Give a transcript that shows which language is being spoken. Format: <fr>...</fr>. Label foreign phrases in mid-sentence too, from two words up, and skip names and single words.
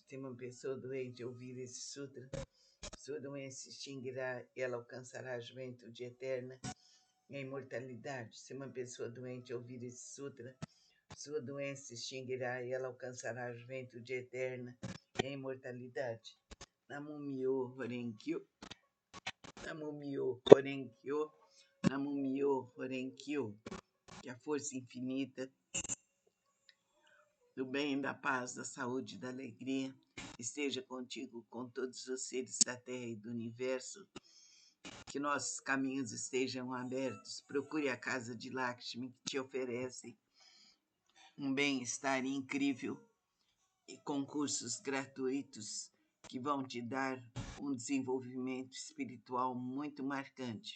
<pt>Se uma pessoa doente ouvir esse sutra, sua doença se extinguirá e ela alcançará a juventude eterna e a imortalidade. Se uma pessoa doente ouvir esse sutra, sua doença se extinguirá e ela alcançará a juventude eterna e a imortalidade.</pt> <ja>南無妙法蓮華経、南無妙法蓮華経、南無妙法蓮華経.</ja> <pt>Que a força infinita do bem, da paz, da saúde e da alegria esteja contigo, com todos os seres da Terra e do Universo. Que nossos caminhos estejam abertos. Procure a Casa de Lakshmi, que te oferece um bem-estar incrível e concursos gratuitos que vão te dar um desenvolvimento espiritual muito marcante.</pt>